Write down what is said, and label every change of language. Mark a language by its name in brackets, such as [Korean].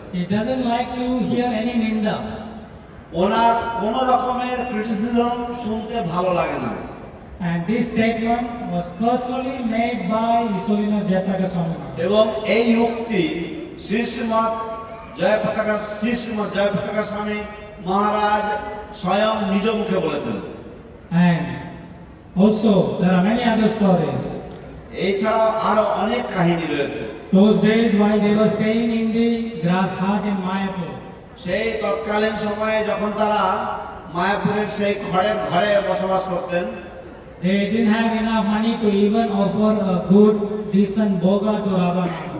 [English] He doesn't like to hear any ninda. [Bangla] ওনার কোন রকমের criticism শুনতে ভালো লাগে না। [English] And this statement was personally made by His Holiness Jayapataka Swami Maharaj. [Bangla] এবং এই উক্তি শ্রী শ্রীমৎ জয়পতাকা স্বামী মহারাজ স্বয়ং নিজ মুখে বলেছেন। [English] And also there are many other stories. [Bangla] এছাড়াও আরো অনেক কাহিনী রয়েছে। [English] Those days while they were staying in the grass hut in Mayapur, [Bangla] সেই তৎকালীন সময়ে যখন তারা মায়াপুরের সেই খড়ের ঘরে বসবাস করতেন, [English] They didn't have enough money to even offer a good, decent bhoga to Ravana.